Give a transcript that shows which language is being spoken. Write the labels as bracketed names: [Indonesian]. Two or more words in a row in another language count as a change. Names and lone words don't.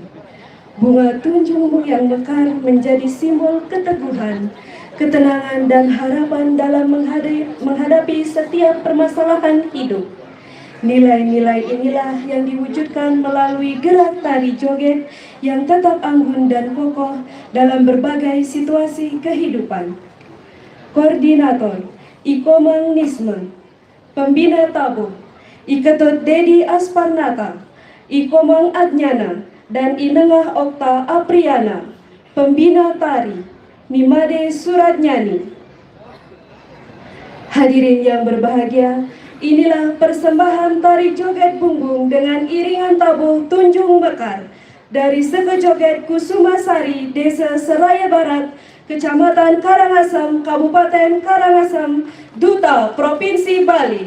[Indonesian] Bunga tunjung yang mekar menjadi simbol keteguhan, ketenangan dan harapan dalam menghadapi setiap permasalahan hidup. Nilai-nilai inilah yang diwujudkan melalui gerak tari joget yang tetap anggun dan kokoh dalam berbagai situasi kehidupan. Koordinator Ikomang Nisme, Pembina Tabuh Iketut Dedi Asparnata, Ikomang Adnyana, dan Inengah Okta Apriana, Pembina Tari, Nimade Suratnyani. Hadirin yang berbahagia, inilah persembahan tari joget bumbung dengan iringan tabuh Tunjung Mekar dari Seke Joget Kusumasari, Desa Seraya Barat, Kecamatan Karangasem, Kabupaten Karangasem, Duta Provinsi Bali.